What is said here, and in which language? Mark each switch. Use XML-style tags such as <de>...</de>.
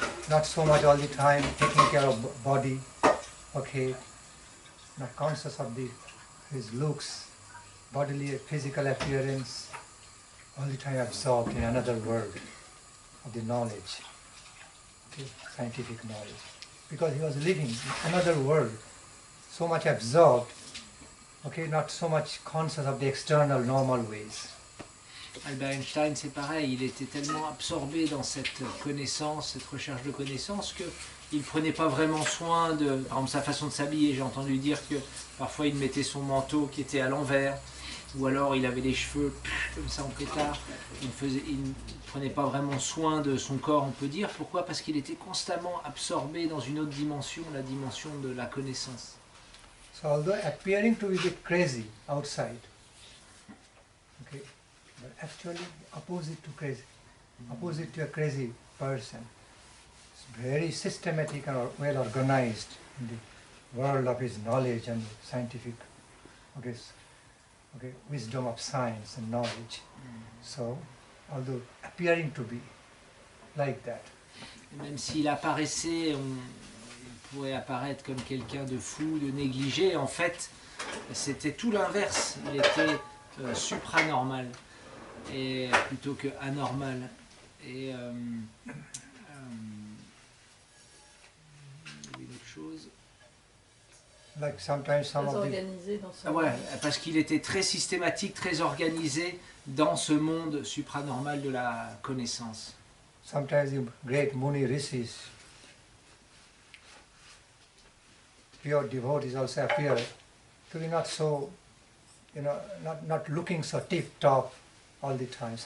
<en>Not so much all the time taking care of body. Okay, not conscious of his looks, bodily, physical appearance. All the time absorbed in another world of the knowledge, okay, scientific knowledge. Because he was living in another world, so much absorbed, okay, not so much conscious of the external normal ways.</en> <fr>Albert Einstein, c'est pareil, il était tellement absorbé dans cette connaissance, cette recherche de connaissance, qu'il ne prenait pas vraiment soin de, par exemple, sa façon de s'habiller. J'ai entendu dire que parfois il mettait son manteau qui était à l'envers, ou alors il avait les cheveux comme ça en pétard. Il ne prenait pas vraiment soin de son corps, on peut dire. Pourquoi? Parce qu'il était constamment absorbé dans une autre dimension, la dimension de la connaissance.</fr> <en>So although appearing to be a bit crazy outside, okay, but actually opposite to crazy, opposite to a crazy person. It's very systematic and well organized in the world of his knowledge and scientific, okay, wisdom of science and knowledge. So, although appearing to be like that.</en> <fr>Et même s'il apparaissait, il pourrait apparaître comme quelqu'un de fou, de négligé, en fait, c'était tout l'inverse. Il était supranormal, et plutôt que anormal. Et une autre chose.</fr> <en>Like sometimes some</en> <fr>Très</fr> <en>of the,</en> <fr>organisé dans son Ouais, parce qu'il était très systématique, très organisé dans ce monde supranormal de la connaissance.</fr> <en>sometimes the great Muni Rishis, pure devotees also appear to be not so, not looking so tip-top all the time.</en>